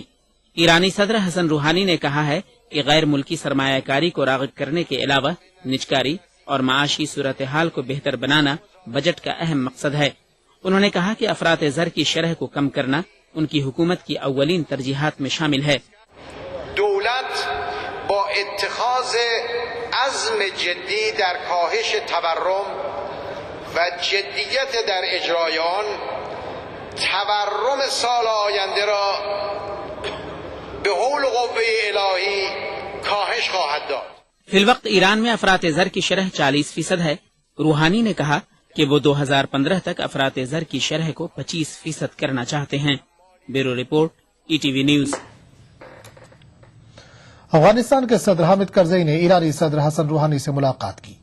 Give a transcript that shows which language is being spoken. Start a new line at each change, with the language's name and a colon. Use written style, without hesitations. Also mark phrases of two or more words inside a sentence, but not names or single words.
Urdu: ایرانی صدر حسن روحانی نے کہا ہے کہ غیر ملکی سرمایہ کاری کو راغب کرنے کے علاوہ نجکاری اور معاشی صورت حال کو بہتر بنانا بجٹ کا اہم مقصد ہے. انہوں نے کہا کہ افراط زر کی شرح کو کم کرنا ان کی حکومت کی اولین ترجیحات میں شامل ہے.
Persian: دولت با اتخاذ عزم جدی در کاهش تورم و جدیت در اجرای آن تورم سال آینده را به حول قوه الهی کاهش خواهد داد.
Urdu: فی الوقت ایران میں افراط زر کی شرح 40% ہے. روحانی نے کہا کہ وہ 2015 تک افراط زر کی شرح کو 25% کرنا چاہتے ہیں.
English: Bureau report, ETV News.
Urdu: افغانستان کے صدر حامد کرزئی نے ایرانی صدر حسن روحانی سے ملاقات کی.